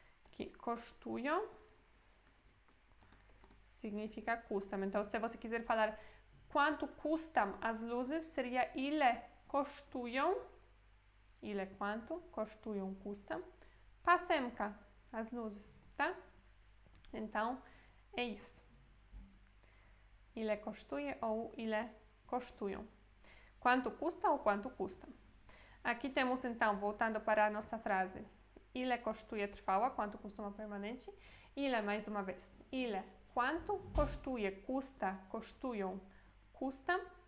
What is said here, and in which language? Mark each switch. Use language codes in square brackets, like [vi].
[pt] Que kosztują significa custam. Então, se você quiser falar quanto custam as luzes, seria [pl] ile kosztują. [pt] Ile, quanto, kosztują, custam. Pasemka, as luzes, tá? Então, é isso. [pl] Ile kosztuje [pt] ou [pl] ile kosztują. [pt] Quanto custa ou quanto custa. Aqui temos, então, voltando para a nossa frase. [pl] Ile kosztuje trwała, [pt] quanto custa uma permanente. Ile, mais uma vez. Ile, quanto, kosztuje, custa, kosztują, custam.